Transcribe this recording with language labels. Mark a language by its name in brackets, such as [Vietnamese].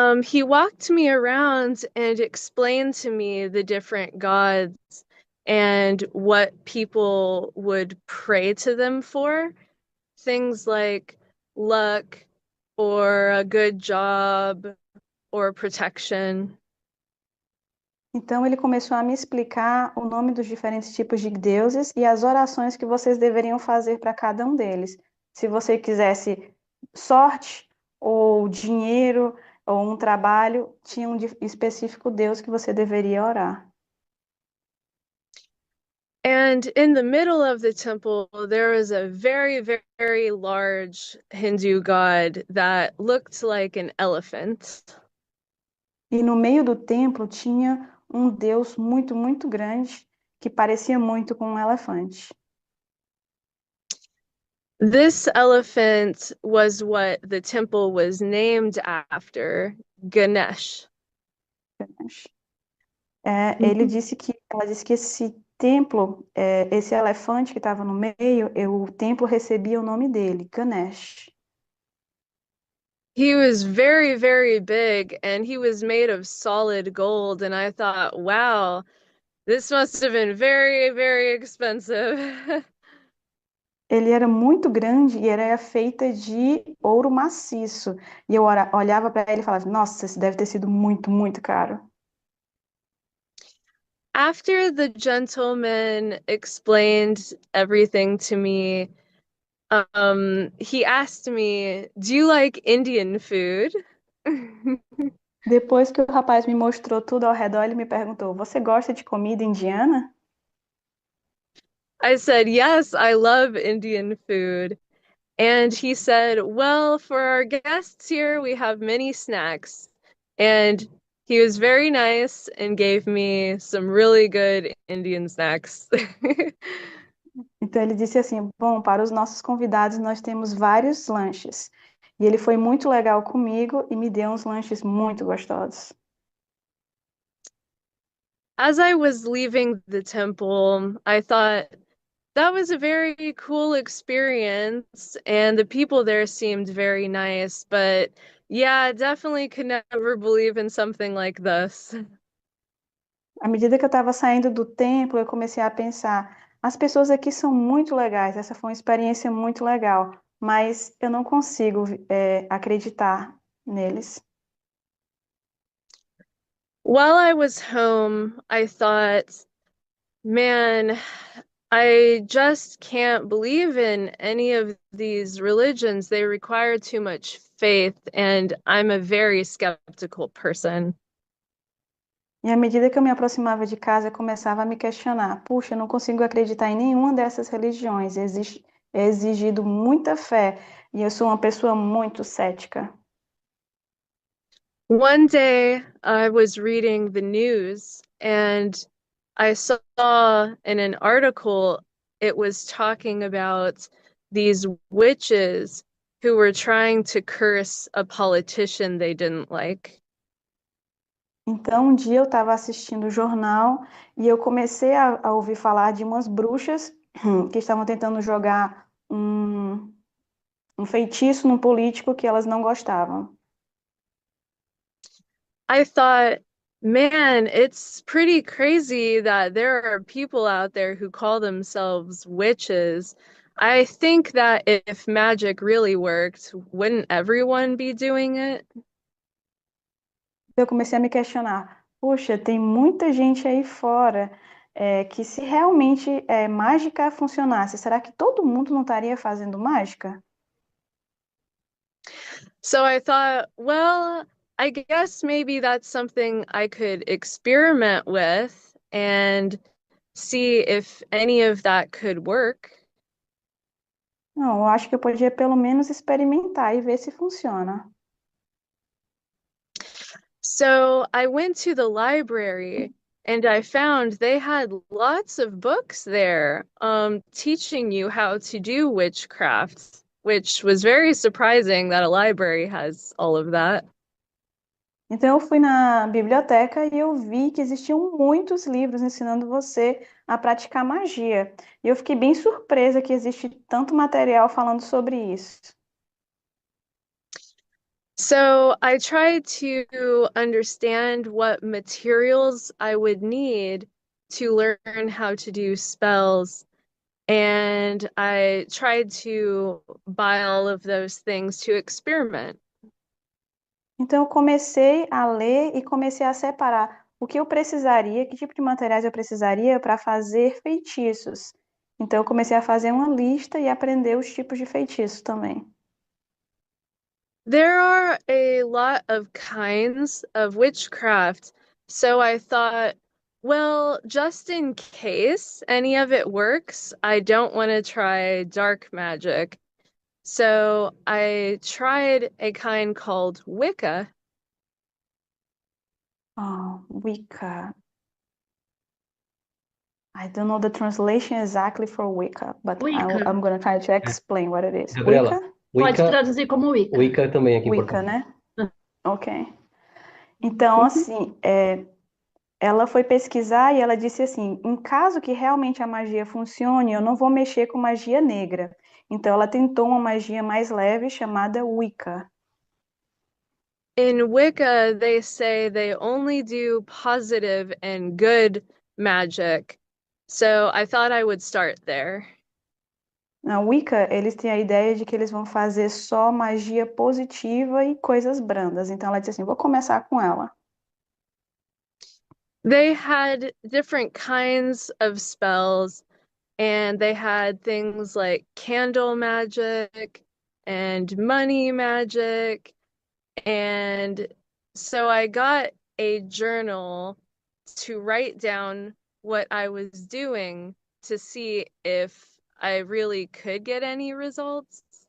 [English] He walked me around and explained to me the different gods and what people would pray to them for. Things like luck or a good job or protection. [Portuguese] Então, ele começou a me explicar o nome dos diferentes tipos de deuses e as orações que vocês deveriam fazer para cada um deles. Se você quisesse sorte, ou dinheiro, ou um trabalho, tinha um específico Deus que você deveria orar. [English] And in the middle of the temple, there was a very, very large Hindu god that looked like an elephant. [Portuguese] E no meio do templo tinha um Deus muito, muito grande que parecia muito com um elefante. [English] This elephant was what the temple was named after, Ganesh. [Portuguese] Ele disse que, ela disse que esse templo, esse elefante que estava no meio, o templo recebia o nome dele, Ganesh. [English] He was very, very big and he was made of solid gold. And I thought, wow, this must have been very, very expensive. [Portuguese] Ele era muito grande e era feita de ouro maciço. E eu olhava para ele e falava, nossa, isso deve ter sido muito, muito caro. [English] After the gentleman explained everything to me, he asked me, "Do you like Indian food?" [Portuguese] Depois que o rapaz me mostrou tudo ao redor, ele me perguntou, você gosta de comida indiana? [English] I said, "Yes, I love Indian food." And he said, "Well, for our guests here, we have many snacks." And he was very nice and gave me some really good Indian snacks. [Portuguese] Então ele disse assim: Bom, para os nossos convidados nós temos vários lanches. E ele foi muito legal comigo e me deu uns lanches muito gostosos. [English] As I was leaving the temple, I thought that was a very cool experience, and the people there seemed very nice, but yeah, definitely could never believe in something like this. [Portuguese] À medida que eu estava saindo do templo, eu comecei a pensar: as pessoas aqui são muito legais, essa foi uma experiência muito legal, mas eu não consigo, acreditar neles. [English] While I was home, I thought, man, I just can't believe in any of these religions. They require too much faith, and I'm a very skeptical person. [Portuguese] E à medida que eu me aproximava de casa, eu começava a me questionar: puxa, eu não consigo acreditar em nenhuma dessas religiões, é exigido muita fé, e eu sou uma pessoa muito cética. [English] One day I was reading the news and I saw in an article it was talking about these witches who were trying to curse a politician they didn't like. [Portuguese] Então, um dia eu estava assistindo o jornal e eu comecei a ouvir falar de umas bruxas que estavam tentando jogar um feitiço num político que elas não gostavam. [English] I thought, man, it's pretty crazy that there are people out there who call themselves witches. I think that if magic really worked, wouldn't everyone be doing it? [Portuguese] Eu comecei a me questionar, puxa, tem muita gente aí fora que se realmente mágica funcionasse, será que todo mundo não estaria fazendo mágica? [English] So I thought, well, I guess maybe that's something I could experiment with and see if any of that could work. [Portuguese] Não, eu acho que eu podia pelo menos experimentar e ver se funciona. [English] So I went to the library and I found they had lots of books there, teaching you how to do witchcraft, which was very surprising that a library has all of that. [Portuguese] Então eu fui na biblioteca e eu vi que existiam muitos livros ensinando você a praticar magia. E eu fiquei bem surpresa que existe tanto material falando sobre isso. [English] So I tried to understand what materials I would need to learn how to do spells, and I tried to buy all of those things to experiment. [Portuguese] Então eu comecei a ler e comecei a separar o que eu precisaria, que tipo de materiais eu precisaria para fazer feitiços. Então eu comecei a fazer uma lista e aprender os tipos de feitiços também. [English] There are a lot of kinds of witchcraft, so I thought, well, just in case any of it works, I don't want to try dark magic. So I tried a kind called Wicca. Oh, Wicca. I don't know the translation exactly for Wicca, but Wicca. I'm gonna try to [Portuguese] É, [English] explain what it is. Gabriela, Wicca? [Portuguese] Pode Wicca, traduzir como Wicca. Wicca também aqui em Wicca, Portugal. né? Ok. Então, Mhm. assim, ela foi pesquisar e ela disse assim: em caso que realmente a magia funcione, eu não vou mexer com magia negra. Então, ela tentou uma magia mais leve chamada Wicca. [English] In Wicca, they say they only do positive and good magic. So I thought I would start there. [Portuguese] Na Wicca, eles têm a ideia de que eles vão fazer só magia positiva e coisas brandas. Então, ela disse assim: vou começar com ela. [English] They had different kinds of spells, and they had things like candle magic and money magic. And so I got a journal to write down what I was doing to see if I really could get any results.